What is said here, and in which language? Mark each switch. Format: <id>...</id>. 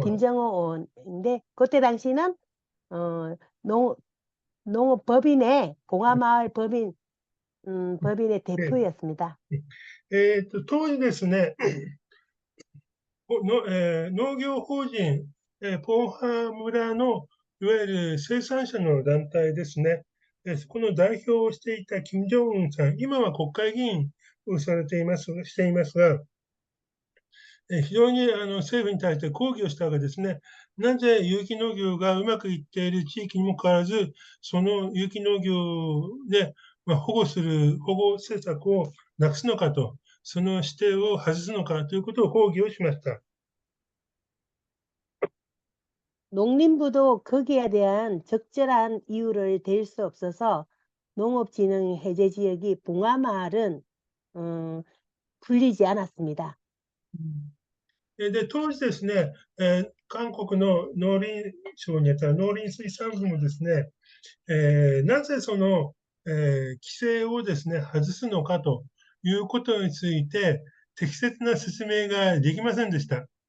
<ko>김정호 의원인데 그때 당시는 어, 농, 농업법인의 봉화마을 법인의 え 대표였습니다.</ko> <ja>当時ですね、農業法人、ポンハ村のいわゆる生産者の団体ですね、そこの代表をしていた金正恩さん、今は国会議員をしていますが、非常に政府に対して抗議をしたわけですね。なぜ有機農業がうまくいっている地域にもかかわらず、その有機農業で保護政策をなくすのかと、その指定を外すのかということを抗議をしました。</ja> <ko>농림부도 거기에 대한 적절한 이유를 댈 수 없어서 농업진흥 해제 지역이 봉화마을은 풀리지 않았습니다.</ko> <ja>で、当時ですね、韓国の農林省にあった農林水産部もですね、なぜその、規制をですね、外すのかということについて、適切な説明ができませんでした。</ja>